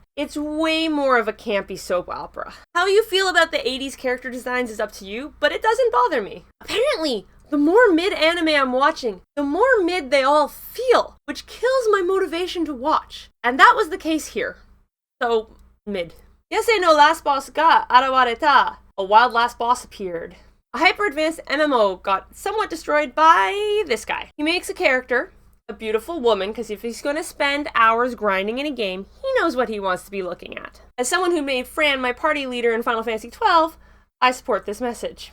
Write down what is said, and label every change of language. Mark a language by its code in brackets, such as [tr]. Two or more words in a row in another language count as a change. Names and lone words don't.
[en] It's way more of a campy soap opera. How you feel about the 80s character designs is up to you, but it doesn't bother me. Apparently, the more mid-anime I'm watching, the more mid they all feel, which kills my motivation to watch. And that was the case here. So, mid. Yase no last boss ga arawareta. A wild last boss appeared. A hyper-advanced MMO got somewhat destroyed by this guy. He makes a character, a beautiful woman, because if he's going to spend hours grinding in a game, he knows what he wants to be looking at. As someone who made Fran my party leader in Final Fantasy XII, I support this message.